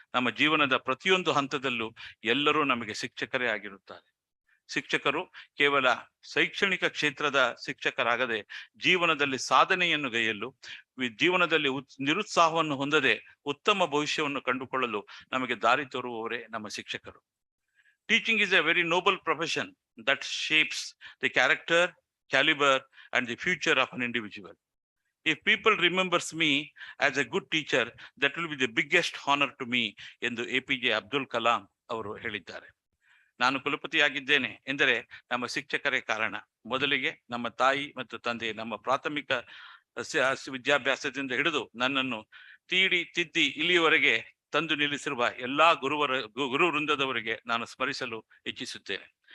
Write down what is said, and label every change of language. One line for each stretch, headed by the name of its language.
Kannada: ನಮ್ಮ ಜೀವನದ ಪ್ರತಿಯೊಂದು ಹಂತದಲ್ಲೂ ಎಲ್ಲರೂ ನಮಗೆ ಶಿಕ್ಷಕರೇ ಆಗಿರುತ್ತಾರೆ. ಶಿಕ್ಷಕರು ಕೇವಲ ಶೈಕ್ಷಣಿಕ ಕ್ಷೇತ್ರದ ಶಿಕ್ಷಕರಾಗದೆ ಜೀವನದಲ್ಲಿ ಸಾಧನೆಯನ್ನು ಗೈಯಲು, ಜೀವನದಲ್ಲಿ ನಿರುತ್ಸಾಹವನ್ನು ಹೊಂದದೆ ಉತ್ತಮ ಭವಿಷ್ಯವನ್ನು ಕಂಡುಕೊಳ್ಳಲು ನಮಗೆ ದಾರಿ ತೋರುವವರೇ ನಮ್ಮ ಶಿಕ್ಷಕರು.
English: Teaching is a very noble profession that shapes the character, caliber, and the future of an individual. If people remembers me as a good teacher, that will be the biggest honor to me
Kannada: ಎಂದು APJ Abdul Kalam ಅವರು ಹೇಳಿದ್ದಾರೆ. ನಾನು ಕುಲಪತಿಯಾಗಿದ್ದೇನೆ ಎಂದರೆ ನಮ್ಮ ಶಿಕ್ಷಕರೇ ಕಾರಣ. ಮೊದಲಿಗೆ ನಮ್ಮ ತಾಯಿ ಮತ್ತು ತಂದೆ ನಮ್ಮ ಪ್ರಾಥಮಿಕ ವಿದ್ಯಾಭ್ಯಾಸದಿಂದ ಹಿಡಿದು ನನ್ನನ್ನು ತಿದ್ದಿ ಇಲ್ಲಿಯವರೆಗೆ ತಂದು ನಿಲ್ಲಿಸಿರುವ ಎಲ್ಲಾ ಗುರು ವೃಂದದವರಿಗೆ ನಾನು ಸ್ಮರಿಸಲು ಇಚ್ಛಿಸುತ್ತೇನೆ.